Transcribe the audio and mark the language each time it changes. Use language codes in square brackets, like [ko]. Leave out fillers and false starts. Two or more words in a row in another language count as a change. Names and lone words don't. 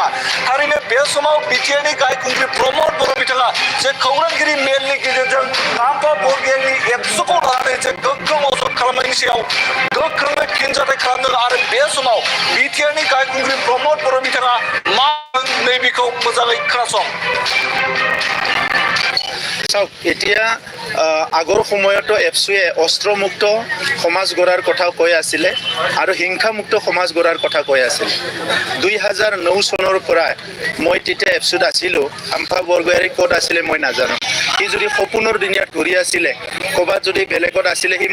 [brx] थारैनो बे समाव बिटिआरनि गायखुंग्रि प्रमद बर' बिथाङा जे खौरांगिरि मेलनि गेजेरजों काम्फा बरगयारिनि एबसुखौ लानानै जे गोख्रों अजद खालामनायनि सायाव गोख्रोङै फिनजाथाय खालामदों आरो बे समाव बिटिआरनि गायखुंग्रि प्रमद बर' बिथाङा मा नैबेखौ मोजाङै खोनासं। [as] চাওক এতিয়া আগৰ সময়তো এফচুৱে অস্ত্ৰমুক্ত সমাজ গঢ়াৰ কথাও কৈ আছিলে আৰু হিংসামুক্ত সমাজ গঢ়াৰ কথা কৈ আছিলে 2009 চনৰ পৰা মই তেতিয়া এফচুত আছিলোঁ খাম্পা বৰগোহাঁই ক'ত আছিলে মই নাজানো সি যদি সপোনৰ দুনিয়াত ঘূৰি আছিলে ক'ৰবাত যদি বেলেগত আছিলে সি